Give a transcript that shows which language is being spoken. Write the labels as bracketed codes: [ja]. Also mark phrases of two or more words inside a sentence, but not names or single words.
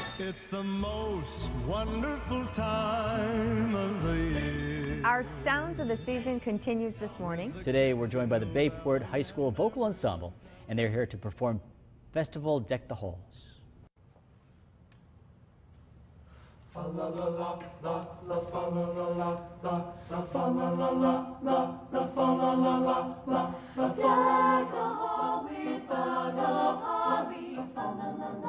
[en] It's the most wonderful time of the year. Our Sounds of the Season continues this morning. Today we're joined by the Bayport High School Vocal Ensemble, and they're here to perform Festival Deck the Halls. Fa la la la la la fa la la la la la fa la la la la la fa la la la la la. Deck the hall with boughs of holly. Fa la la.